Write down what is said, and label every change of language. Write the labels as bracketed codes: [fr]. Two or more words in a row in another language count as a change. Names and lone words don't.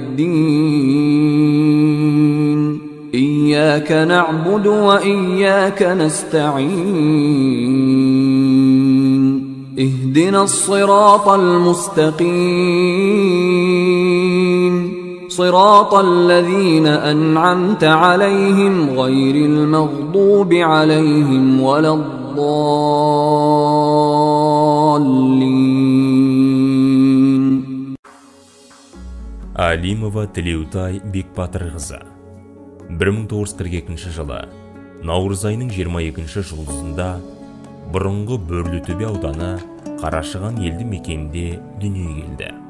[ar] الدين إياك نعبد وإياك نستعين اهدنا الصراط المستقيم صراط الذين أنعمت عليهم غير المغضوب عليهم ولا الضالين. [kk] Алимова Тілеутай Бекбатырқызы 1942 жылы наурыз айының 22 жұлдызында бұрынғы Бөрлітөбе ауданы Қарашыған елді мекенінде дүниеге келді.